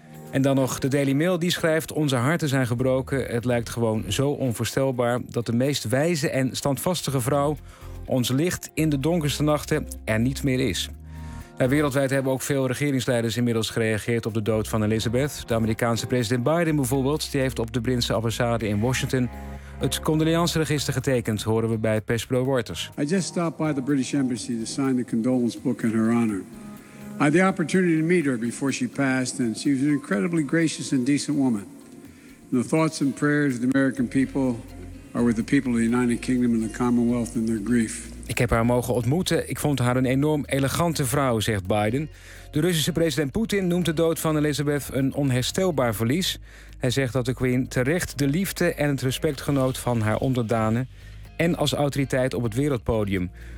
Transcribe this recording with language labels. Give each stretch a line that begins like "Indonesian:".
Dutch: En dan nog de Daily Mail, die schrijft: onze harten zijn gebroken. Het lijkt gewoon zo onvoorstelbaar dat de meest wijze en standvastige vrouw ons licht in de donkerste nachten er niet meer is. Wereldwijd hebben ook veel regeringsleiders inmiddels gereageerd op de dood van Elizabeth. De Amerikaanse president Biden bijvoorbeeld, die heeft op de Britse ambassade in Washington het condoleanceregister getekend, horen we bij persbureau Reuters.
English: I just stopped by the British embassy to sign the condolence book in her honor. I had the opportunity to meet her before she passed and she was an incredibly gracious and decent woman. And the thoughts and prayers of the American people are with the people of the United Kingdom and the Commonwealth in their grief.
Dutch: Ik heb haar mogen ontmoeten. Ik vond haar een enorm elegante vrouw, zegt Biden. De Russische president Poetin noemt de dood van Elizabeth een onherstelbaar verlies. Hij zegt dat de Queen terecht de liefde en het respect genoot van haar onderdanen en als autoriteit op het wereldpodium.